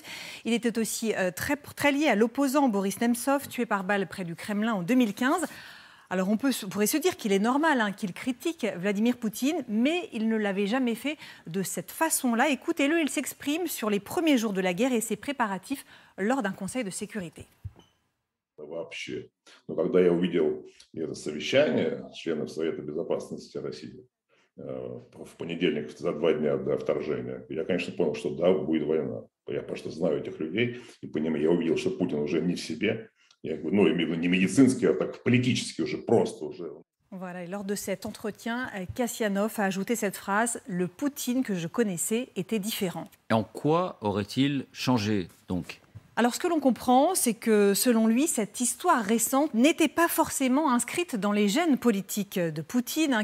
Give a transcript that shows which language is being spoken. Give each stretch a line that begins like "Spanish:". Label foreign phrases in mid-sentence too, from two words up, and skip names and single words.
French: Il était aussi très lié à l'opposant Boris Nemtsov, tué par balle près du Kremlin en 2015. Alors on pourrait se dire qu'il est normal qu'il critique Vladimir Poutine, mais il ne l'avait jamais fait de cette façon-là. Écoutez-le, il s'exprime sur les premiers jours de la guerre et ses préparatifs lors d'un conseil de sécurité.
Russian: Вообще. Но когда я увидел это совещание членов Совета Безопасности России в понедельник, за 2 дня до вторжения, я, конечно, понял, что да, будет война. Я просто знаю этих людей и понимаю, я увидел, что Путин уже не в себе. Я говорю, ну, именно не медицинский, а так политически уже, просто уже.
French: Voilà, et lors de cet entretien, Kasyanov a ajouté cette phrase « Le Poutine que je connaissais était différent ». Et en quoi aurait-il changé, donc ? Alors, ce que l'on comprend, c'est que, selon lui, cette histoire récente n'était pas forcément inscrite dans les gènes politiques de Poutine.